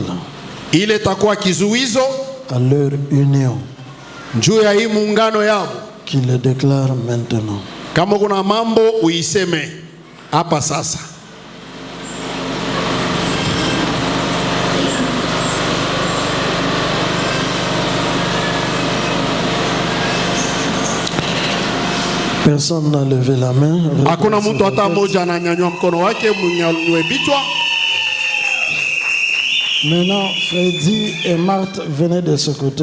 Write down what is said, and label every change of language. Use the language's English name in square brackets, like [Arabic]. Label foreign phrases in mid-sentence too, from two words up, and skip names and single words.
[Swahili] ile takuwa kizuizo [French] à leur union, [Swahili] juu ya hii muungano yabo. [French] qu'il le déclare maintenant. [Swahili] Kama kuna mambo uiseme hapa sasa. [French] Personne n'a levé la main. [Swahili] Hakuna mtu hata mmoja ananyanyua mkono wake mnyanyue bichwa. [French] Maintenant, Freddy et Marthe venaient de ce côté.